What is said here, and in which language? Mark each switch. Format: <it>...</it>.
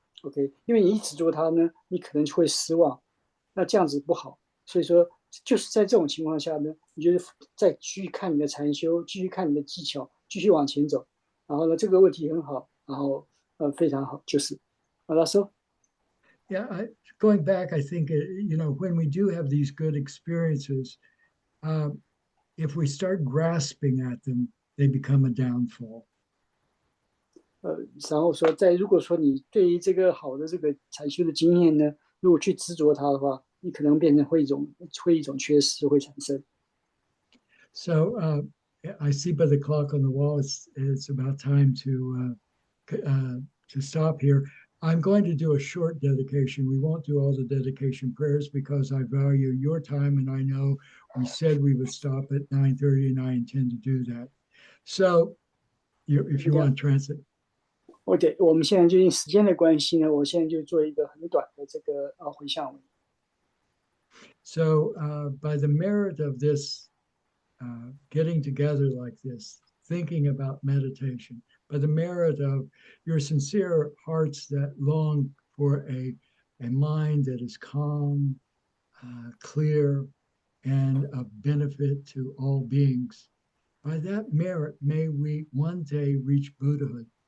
<zh>OK，因为你一执着它呢，你可能就会失望，那这样子不好。所以说，就是在这种情况下呢，你就是再继续看你的禅修，继续看你的技巧，继续往前走。然后呢，这个问题很好，然后非常好，就是好了，说</zh> <en>Yeah, going back, I think, when we do have these good experiences, if we start grasping at them, they become a downfall.</en> <zh>然后说，如果说你对于这个好的这个禅修的经验呢，如果去执着它的话，你可能变成会一种缺失会产生。</zh> <en>So I see by the clock on the wall, it's about time to stop here. I'm going to do a short dedication. We won't do all the dedication prayers because I value your time, and I know we said we would stop at 9:30, and I intend to do that. So, if you want to translate.</en> <zh>OK，我们现在就因时间的关系呢，我现在就做一个很短的这个回向文。</zh> <en>So, by the merit of this getting together like this, thinking about meditation, by the merit of your sincere hearts that long for a mind that is calm, clear, and of benefit to all beings, by that merit, may we one day reach Buddhahood.</en>